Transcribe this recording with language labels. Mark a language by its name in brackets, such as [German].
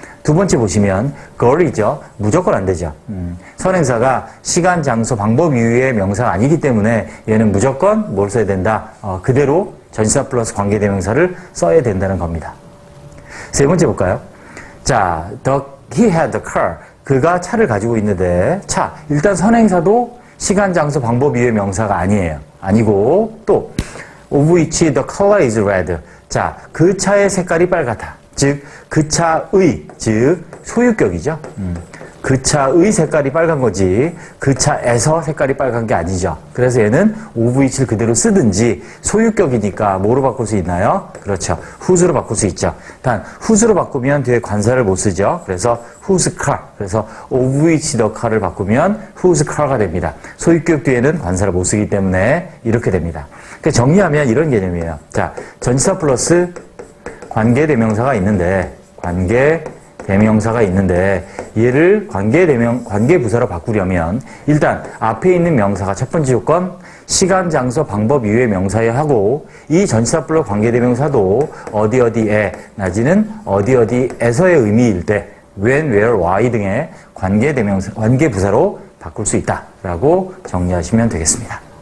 [Korean] 두 번째 보시면 girl이죠. 무조건 안 되죠. 선행사가 시간, 장소, 방법 이외의 명사가 아니기 때문에 얘는 무조건 뭘 써야 된다? 그대로 전치사 플러스 관계대명사를 써야 된다는 겁니다. 세 번째 볼까요? 자, [English] he had a car. [Korean] 그가 차를 가지고 있는데, 차. 일단 선행사도 시간, 장소, 방법 이외의 명사가 아니에요. 아니고, 또, [English] of which the color is red. [Korean] 자, 그 차의 색깔이 빨갛다. 즉, 그 차의, 즉, 소유격이죠. 그 차의 색깔이 빨간 거지, 그 차에서 색깔이 빨간 게 아니죠. 그래서 얘는 of which를 그대로 쓰든지, 소유격이니까 뭐로 바꿀 수 있나요? 그렇죠. whose로 바꿀 수 있죠. 단, whose로 바꾸면 뒤에 관사를 못 쓰죠. 그래서 whose car. 그래서 of which the car를 바꾸면 whose car가 됩니다. 소유격 뒤에는 관사를 못 쓰기 때문에 이렇게 됩니다. 그러니까 정리하면 이런 개념이에요. 자, 전치사 플러스 관계대명사가 있는데, 관계대명사가 있는데 얘를 관계부사로 바꾸려면 일단 앞에 있는 명사가 첫 번째 조건 시간, 장소, 방법 이외의 명사에 하고 이 전치사 플러스 관계대명사도 어디어디에 나지는 어디어디에서의 의미일 때 when, where, why 등의 관계부사로 바꿀 수 있다라고 정리하시면 되겠습니다.